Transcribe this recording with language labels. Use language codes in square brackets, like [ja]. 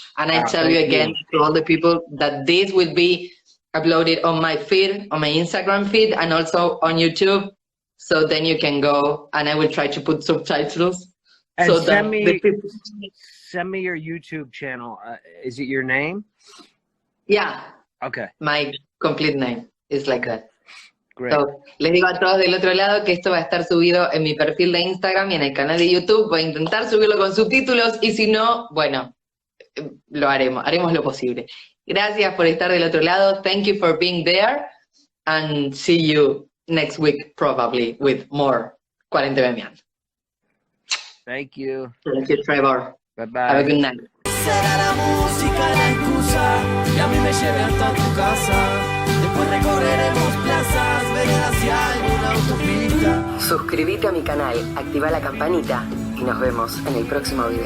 [en] And I tell you again to all the people that this will be uploaded on my feed, on my Instagram feed, and also on YouTube. So then you can go, and I will try to put subtitles. And so send me your YouTube channel. Is it your name? Yeah. Okay. My complete name is like that. Great. [es] So, les digo a todos del otro lado que esto va a estar subido en mi perfil de Instagram y en el canal de YouTube. Voy a intentar subirlo con subtítulos y si no, bueno, lo haremos lo posible. Gracias por estar del otro lado. [en] Thank you for being there, and see you next week probably with more Cuarentememeando. Thank you. Thank you, Trevor. Bye-bye. Have a good night. [es] Será la música la excusa que a mí me lleve hasta tu casa. Después recorreremos plazas, veré hacia alguna autopista. Suscríbete a mi canal, activa la campanita y nos vemos en el próximo video.